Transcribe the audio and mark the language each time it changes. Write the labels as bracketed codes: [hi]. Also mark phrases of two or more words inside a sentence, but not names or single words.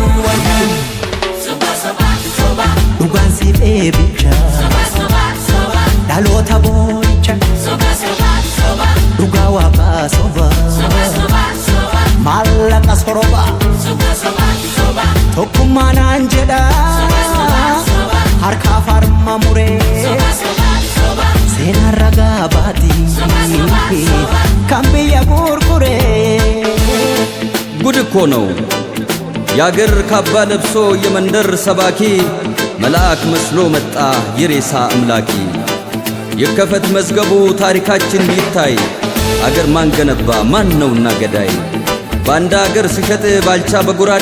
[om] Soba Dugan si bebicha Soba Dalota boicha Soba Duga waba soba Malaka soroba Soba Tokumana anjeda harka farma mure sena raga bati kambiya gurgure [am] ጉድ እኮ ነው ያገር ካባ ለብሶ የመንደር ሰባኪ መልአክ መስሎ መጣ የሬሳ አምላኪ የከፈት መዝገቡ ታሪካችን ይታይ አገር ማን ገነባ ማን ነውና ገዳይ ባንዳ አገር ሲሸጥ ባልቻ በጉራዴ